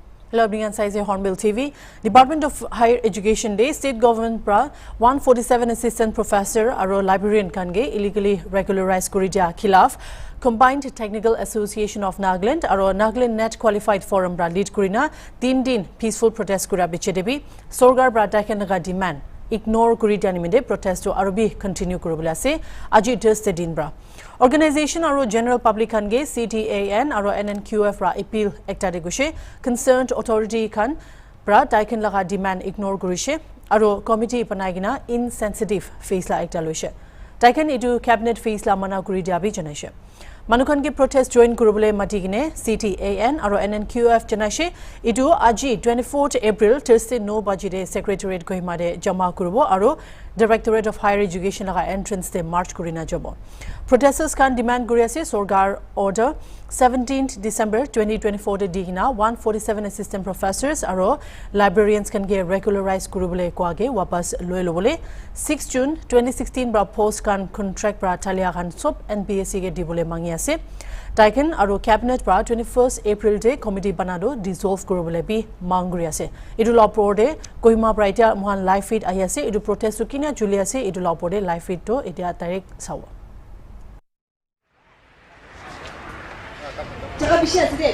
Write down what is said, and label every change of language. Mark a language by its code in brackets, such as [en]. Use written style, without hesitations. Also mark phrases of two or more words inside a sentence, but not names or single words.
[en] Hello, everyone. Size Hornbill TV. Department of Higher Education Day, State Government [nag] pra 147 [en] assistant professor [nag] aro librarian kange [en] illegally regularized [nag] kuridia khilaf Combined Technical Association of Nagaland aro Nagaland Net Qualified Forum bra lead kurina 3 din [en] peaceful protest [nag] kura bichedebi sorgar bra daikenaga [en] demand ignore [nag] kuridia nimide protest to arobi continue kurubula ase aji Thursday din bra Organization aro [en] general public [nag] kange CTAN aro NNQF ra appeal ekta de gushe [en] concerned authority [nag] kan bra daiken laga [en] demand ignore [nag] gurishe aro committee panagina [en] insensitive face [nag] la ekta loise daiken edu [en] cabinet face [nag] la mana guri diabi janaise Manukan ke [en] protest join [nag] kurubule matigine CTAN aro NNQF janaise edu aji 24th April Thursday no bajide secretariat Kohima de jama kurubo aro Directorate of Higher Education laga entrance de march kurina jobo [en] Protesters can demand [nag] guriase sorgar order 17th December 2024 de digina 147 [en] assistant professors [nag] aro [en] librarians can get regularized [nag] kurubule kwage wapas loelobole 6 June 2016 bra post kan contract bra talia kan sop NPSC ge dibole mangi ase Taiken aro cabinet bra 21st April [en] day committee [nag] banado dissolve kurubule bi mangri ase idu law de Kohima bra itia mohan [en] live feed [nag] ayase idu protest kina julia se idu law de [en] live feed [nag] to itia direct sawa [en] today.